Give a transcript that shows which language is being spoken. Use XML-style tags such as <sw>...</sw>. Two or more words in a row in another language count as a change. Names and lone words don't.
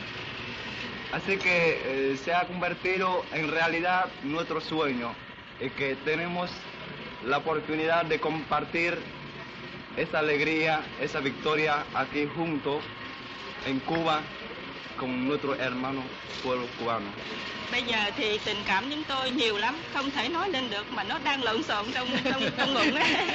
<es>Así que se ha convertido en realidad nuestro sueño y que tenemos la oportunidad de compartir esa alegría, esa victoria aquí juntos en Cuba con nuestro hermano pueblo cubano.</es> <vi>Bây giờ thì tình cảm chúng tôi nhiều lắm, không thể nói lên được mà nó đang lộn xộn trong bụng á.</vi>